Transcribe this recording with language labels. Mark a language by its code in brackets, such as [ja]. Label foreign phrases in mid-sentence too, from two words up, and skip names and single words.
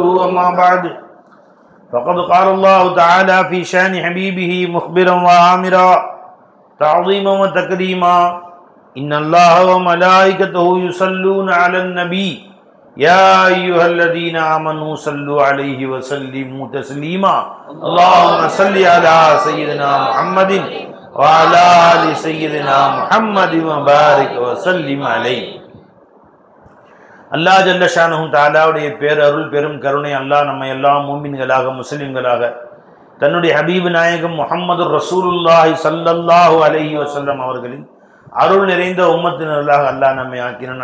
[ar] أما بعد فقد قال الله تعالى في شأن حبيبه مخبرا وآمرا تعظيما وتكريما: إن الله وملائكته يصلون على النبي يا أيها الذين آمنوا صلوا عليه وسلموا تسليما. اللهم صل على سيدنا محمد وعلى آل سيدنا محمد وبارك وسلم عليه. [ta] அல்லாஹ் [ar] جل شأنه [ta] தஆலாவுடைய பேரருள் பெரும் கருணை அல்லாஹ் நம்ம எல்லாம் மூமின்களாக முஸ்லிம்களாக தன்னுடைய ஹபீப் நாயகம் முஹம்மது [ar] رسول الله صلى الله عليه وسلم [ta] அவர்களின் அருள் நிறைந்த உம்மத்தினர்களாக அல்லாஹ் நம்மை ஆக்கினான்.